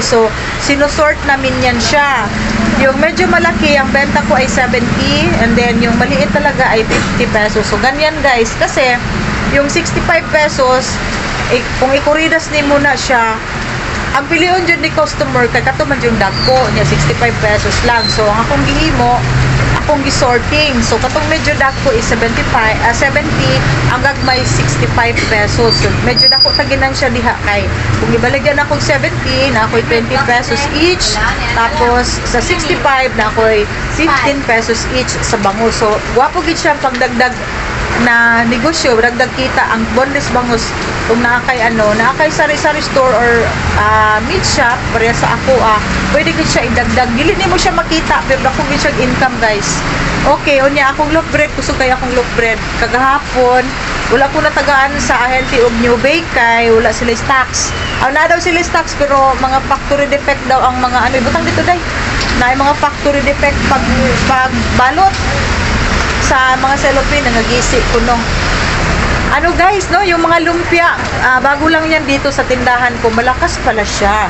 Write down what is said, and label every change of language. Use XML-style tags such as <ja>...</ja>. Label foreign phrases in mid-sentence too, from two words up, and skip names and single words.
<tl>So sinusort namin yan siya. Yung medyo malaki ang benta ko ay 70,</tl> <en>and then</en> <tl>yung maliit talaga ay 50 pesos.</tl> <ceb>So ganyan guys, kasi yung 65 pesos kung ikuridas ni muna siya, ang piliyon dyan ni customer kay katuman yung dagko niya 65 pesos lang. So ang akong gihimo, akong gisorting. So katong medyo dagko is 70 ang gagmay 65 pesos. So medyo dako taginan siya diha kay kung ibaligyan akong 70 na ako'y 20 pesos each, tapos sa 65 na ako'y 15 pesos each sa bangus. So gwapo gid siya pagdagdag na negosyo, dagdag kita ang boneless bangus. Kung naakay sari-sari</ceb> <en>store or meat shop,</en> <ceb>pareha sa ako, pwede ko siya idagdag. Dili nimo siya makita, pero ako gid siya income guys. Okay, unya akong loaf bread, kusog kay akong loaf bread. Kagahapon, wala ko natagaan sa ahente og New Bake kay wala sila stocks. Na daw sila stocks pero mga</ceb> <en>factory defect</en> <ceb>daw ang mga ibutang dito day. Na mga</ceb> <en>factory defect</en> <ceb>pag balot sa mga cellophane na nagisi kuno.</ceb> <tl>Guys, no, yung mga lumpia, bago lang yan dito sa tindahan ko, malakas pala siya.</tl>